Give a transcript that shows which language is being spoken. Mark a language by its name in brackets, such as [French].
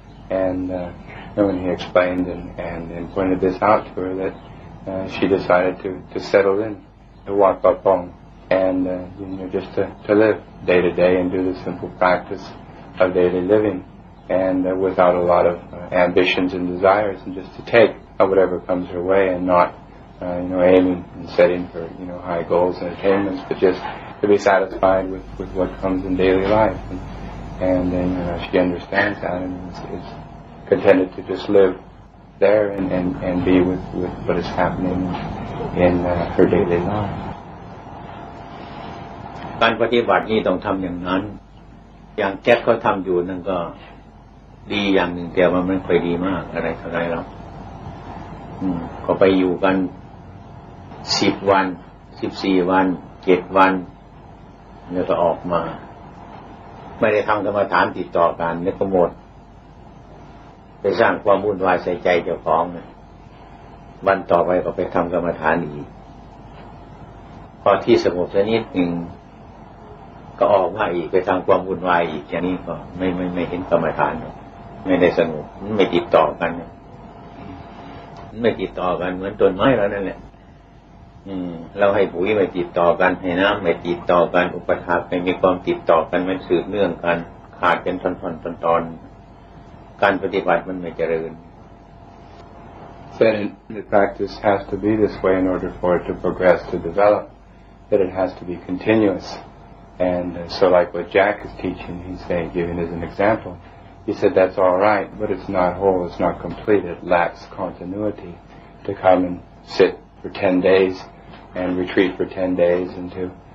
[English] And when he explained and pointed this out to her, that she decided to settle in to Wat Pha Pong and just to live day to day and do the simple practice of daily living and without a lot of ambitions and desires, and just to take whatever comes her way and not aiming and setting for high goals and attainments, but just to be satisfied with what comes in daily life. And she understands that and is contented to just live there and be with what is happening in her daily life. [Thai] การปฏิบัตินี้ต้องทำอย่างนั้นอย่างแจ็คเขาทำอยู่นั่นก็ดีอย่างหนึ่งแต่ว่ามันไม่ค่อยดีมากอะไรเท่าไรหรอก ก็ไปอยู่กัน10 วัน14 วัน7 วันแล้วก็ออกมาไม่ได้ทำกรรมฐานติดต่อกันนี่ก็หมดไปสร้างความวุ่นวายใส่ใจเจ้าของนะวันต่อไปก็ไปทำกรรมฐานอีกพอที่สงบสักนิดหนึ่งก็ออกมาอีกไปทำความวุ่นวายอีกอย่างนี้ก็ไม่เห็นกรรมฐานไม่ได้สงบไม่ติดต่อกัน ไม่ติดต่อกันเหมือนต้นไม้แล้วนั่นแหละเราให้ปุ๋ยไม่ติดต่อกันให้น้ำไม่ติดต่อกันอุปถากไม่มีความติดต่อกันมันสืบเนื่องกันขาดเป็นตอนการปฏิบัติมันไม่เจริญ [English] Then the practice has to be this way in order for it to progress, to develop, that it has to be continuous. And so like what Jack is teaching, he's saying, giving as an example, he said that's all right, but it's not whole, it's not complete, it lacks continuity to come and sit for 10 days and retreat for 10 days and to